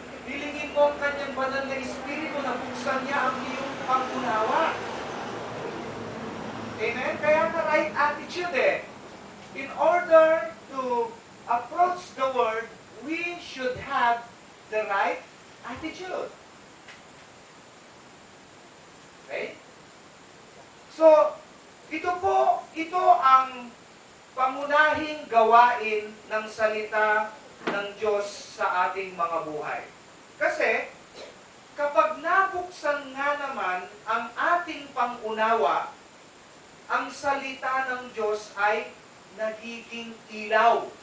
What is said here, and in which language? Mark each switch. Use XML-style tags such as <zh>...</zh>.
<tl>Hilingin mo ang kanyang banal na Espiritu na buksan niya ang iyong pangunawa. Amen? Kaya</tl> <en>the right attitude In order to approach the Word, we should have the right attitude. Okay?</en> <tl>So, ito ang pangunahing gawain ng salita ng Diyos sa ating mga buhay. Kasi, kapag nabuksan nga naman ang ating pangunawa, ang salita ng Diyos ay nagiging ilaw.</tl>